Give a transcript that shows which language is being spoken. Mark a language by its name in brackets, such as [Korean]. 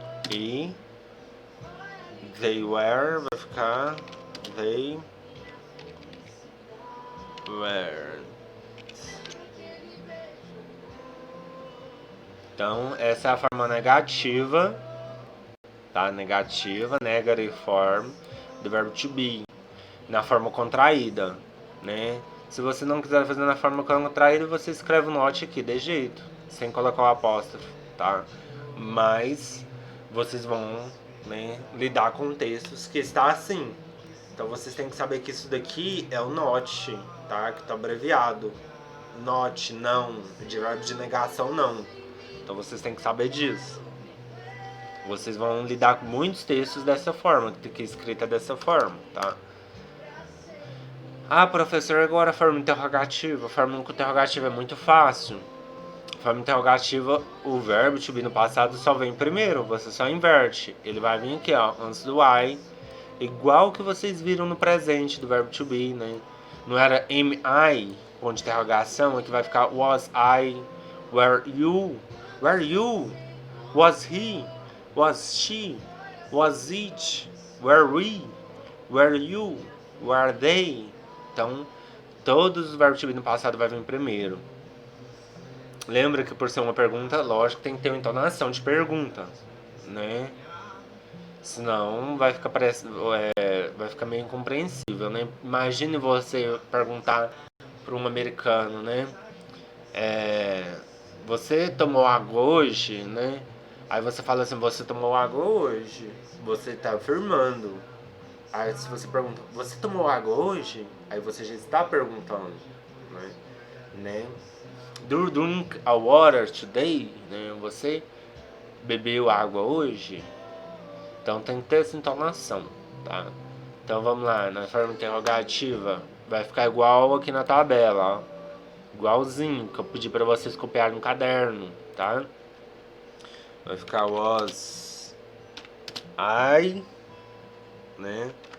[Portuguese] E [English] they were [Portuguese] vai ficar [English] they weren't. [Portuguese] Então, essa é a forma negativa, tá? Negativa, [English] negative form [Portuguese] do verbo to be, na forma contraída, né? Se você não quiser fazer na forma contraída, você escreve o not aqui, de jeito, sem colocar o apóstrofo, tá? Mas vocês vão, né, lidar com textos que está assim. Então vocês têm que saber que isso daqui é o not, tá? Que tá abreviado. Not, não, de verbo de negação, não. Então vocês têm que saber disso. Vocês vão lidar com muitos textos dessa forma, que é escrita dessa forma, tá? Ah, professor, agora a forma interrogativa. A forma interrogativa é muito fácil. A forma interrogativa, o verbo to be no passado só vem primeiro, você só inverte. Ele vai vir aqui, ó, antes do I, igual que vocês viram no presente do verbo to be, né? Não era am I, ponto de interrogação, aqui vai ficar [English] was I, were you, was he, was she, was it, were we, were you, were they. [Portuguese] Então, todos os verbos to be no passado vai vir primeiro. Lembra que por ser uma pergunta, lógico, tem que ter uma entonação de pergunta, né? Senão vai ficar vai ficar meio incompreensível, né? Imagine você perguntar para um americano, né? Você tomou água hoje, né? Aí você fala assim, você tomou água hoje? Você está afirmando. Aí se você pergunta, você tomou água hoje? Aí você já está perguntando, né? [English] Do you drink a water today? [Portuguese] Né? Você bebeu água hoje? Então tem que ter essa entonação, tá? Então vamos lá, na forma interrogativa vai ficar igual aqui na tabela, ó. Igualzinho que eu pedi para vocês copiarem no caderno, tá? Vai ficar [English] was I, [Portuguese] né?